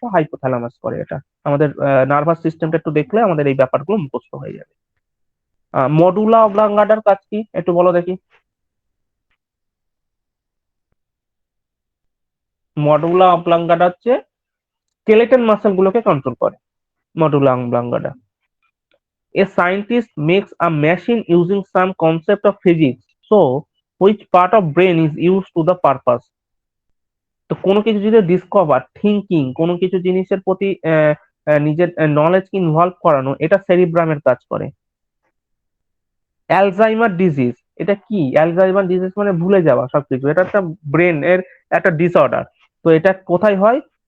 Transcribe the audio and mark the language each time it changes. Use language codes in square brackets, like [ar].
[bn] Hypothalamus করে এটা। আমাদের নার্ভাস সিস্টেমটা একটু দেখলে আমাদের এই ব্যাপারগুলো মুখস্থ হয়ে যাবে। মডুলা অবলাঙ্গাটার কাজ কি একটু বলো দেখি। মডুলা অবলাঙ্গাটা হচ্ছে স্কেলেটন মাসল গুলোকে কন্ট্রোল করে, মডুলা oblongata. [en] A scientist makes a machine using some concept of physics. So, which part of brain is used to the purpose? [bn] তো কোনো কিছু যদি ডিসকভার, থিঙ্কিং, কোনো কিছু জিনিসের প্রতি নিজের নলেজকে ইনভলভ করানো, এটা সেরিব্রামের কাজ করে। অ্যালজাইমার ডিজিজ, এটা কি? অ্যালজাইমার ডিজিজ মানে ভুলে যাওয়া সবকিছু, এটা একটা ব্রেন এর একটা ডিসঅর্ডার। তো এটা কোথায় হয়?